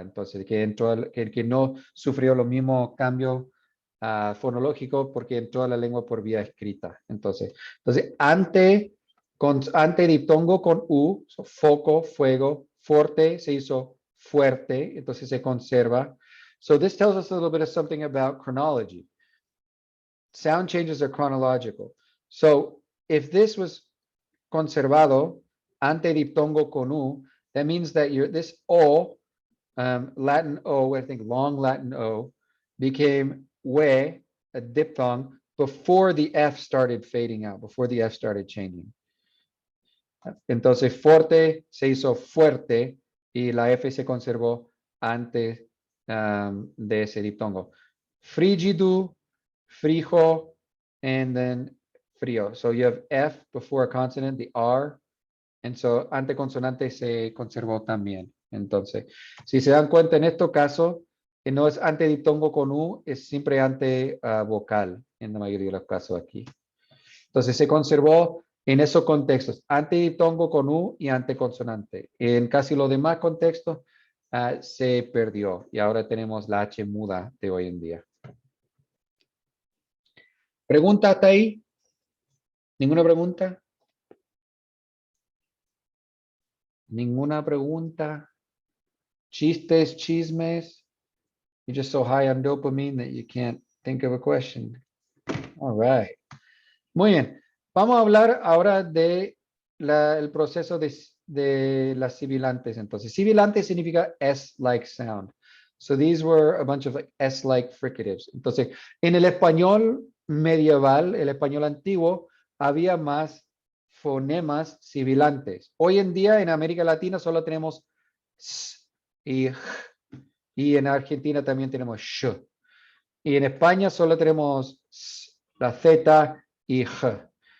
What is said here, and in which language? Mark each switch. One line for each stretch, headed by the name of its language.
Spanish: Entonces, que no sufrió los mismos cambios fonológicos porque entró a la lengua por vía escrita. Entonces ante diptongo con U, so foco, fuego, forte se hizo fuerte, entonces se conserva.
English: So this tells us a little bit of something about chronology. Sound changes are chronological. So if this was
Spanish: conservado ante diptongo con U,
English: that means that this O, Latin O, I think long Latin O, became we, a diphthong, before the F started fading out, before the F started changing.
Spanish: Entonces, forte se hizo fuerte y la F se conservó antes de ese diptongo.
English: Frigido, frijo, and then frío. So you have F before a consonant, the R, and so
Spanish: anteconsonante se conservó también. Entonces, si se dan cuenta en estos casos, que no es antediptongo con U, es siempre ante vocal en la mayoría de los casos aquí. Entonces se conservó en esos contextos, antediptongo con U y anteconsonante. En casi los demás contextos se perdió y ahora tenemos la H muda de hoy en día. ¿Pregunta hasta ahí? ¿Ninguna pregunta? ¿Ninguna pregunta? ¿Chistes, chismes?
English: You're just so high on dopamine that you can't think of a question. All right.
Spanish: Muy bien. Vamos a hablar ahora de el proceso de las sibilantes. Entonces, sibilante significa
English: S-like sound. So these were a bunch of like S-like fricatives.
Spanish: Entonces, en el español medieval, el español antiguo, había más fonemas sibilantes. Hoy en día en América Latina solo tenemos S y J, y en Argentina también tenemos sh. Y en España solo tenemos S, la Z y J.